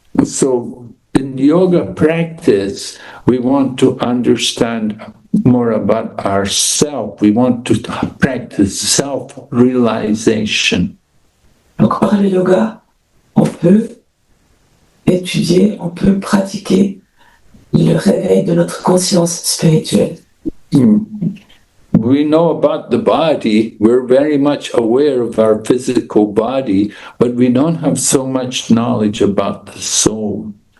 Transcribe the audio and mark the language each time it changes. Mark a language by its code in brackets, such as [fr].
[en] So in yoga practice, we want to understand more about ourself. We want to practice self-realization. [fr] Donc par le yoga, on peut étudier, on peut pratiquer le réveil de notre conscience spirituelle. [en] We know about the body, we're very much aware of our physical body, but we don't have so much knowledge about the soul.